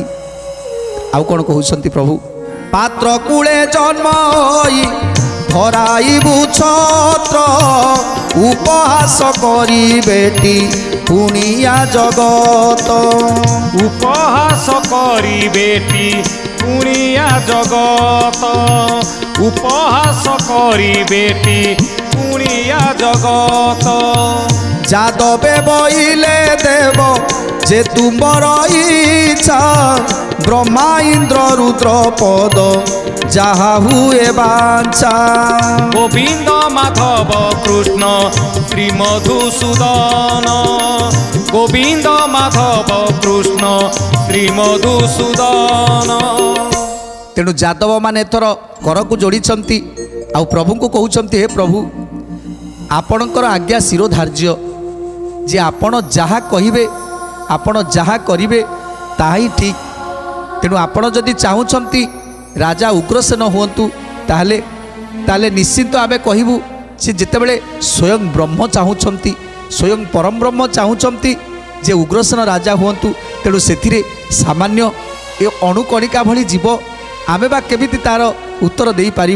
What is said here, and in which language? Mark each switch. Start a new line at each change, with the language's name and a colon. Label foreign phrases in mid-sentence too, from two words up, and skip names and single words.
Odia: ଆଉ କ'ଣ କହୁଛନ୍ତି ପ୍ରଭୁ, ପାତ୍ର କୂଳେ ଜନ୍ମ ହୋଇ ଧରାଇବୁ ଛତ୍ର ଉପହାସ କରିବେଟି ପୁଣିଆ ଜଗତ। ଉପହାସ କରିବେଟି ପୁଣିଆ ଜଗତ। ଉପହାସ କରିବେଟି ପୁଣିଆ ଜଗତ। ଯାଦବେ ବଇଲେ ଦେବ ଯେ ତୁମର ଇଚ୍ଛା ବ୍ରହ୍ମା ଇନ୍ଦ୍ର ରୁଦ୍ର ପଦ ଯାହା ହୁଏ ବାଞ୍ଛା। গোবিন্দ মাধব কৃষ্ণ শ্রী মধুসূদন, গোবিন্দ মাধব কৃষ্ণ শ্রী মধুসূদন। ତେଣୁ ଯାଦବମାନେ ଏଥର କରକୁ ଯୋଡ଼ିଛନ୍ତି ଆଉ ପ୍ରଭୁଙ୍କୁ କହୁଛନ୍ତି, ହେ ପ୍ରଭୁ ଆପଣଙ୍କର ଆଜ୍ଞା ଶିରୋଧାର୍ଯ୍ୟ, ଯେ ଆପଣ ଯାହା କହିବେ ଆପଣ ଯାହା କରିବେ ତାହା ହିଁ ଠିକ୍। ତେଣୁ ଆପଣ ଯଦି ଚାହୁଁଛନ୍ତି ରାଜା ଉଗ୍ରସେନ ହୁଅନ୍ତୁ ତାହେଲେ ନିଶ୍ଚିନ୍ତ ଆମେ କହିବୁ ସେ ଯେତେବେଳେ ସ୍ୱୟଂ ବ୍ରହ୍ମ ଚାହୁଁଛନ୍ତି, ସ୍ୱୟଂ ପରମ ବ୍ରହ୍ମ ଚାହୁଁଛନ୍ତି ଯେ ଉଗ୍ରସେନ ରାଜା ହୁଅନ୍ତୁ, ତେଣୁ ସେଥିରେ ସାମାନ୍ୟ ଏ ଅଣୁକଣିକା ଭଳି ଯିବ ଆମେ ବା କେମିତି ତା'ର ଉତ୍ତର ଦେଇପାରିବୁ।